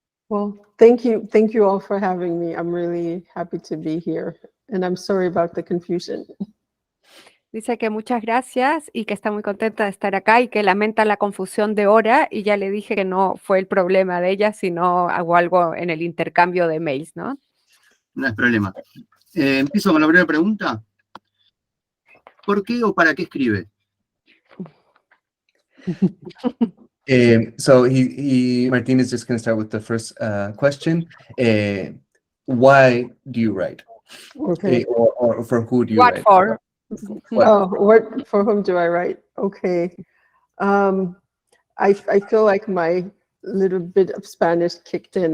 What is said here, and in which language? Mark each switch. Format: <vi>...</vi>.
<en>Well, thank you all for having me. I'm really happy to be here, and I'm sorry about the confusion.</en> <es>Dice que muchas gracias y que está muy contenta de estar acá y que lamenta la confusión de hora, y ya le dije que no fue el problema de ella, sino hago algo en el intercambio de mails, ¿no? No es problema. Empiezo con la primera pregunta. ¿Por qué o para qué escribe?</es> <en>So Martin is just going to start with the first question. Why do you write? Okay. Or for who do you What write? for? What for whom do I write? Okay. I feel like my little bit of Spanish kicked in.</en>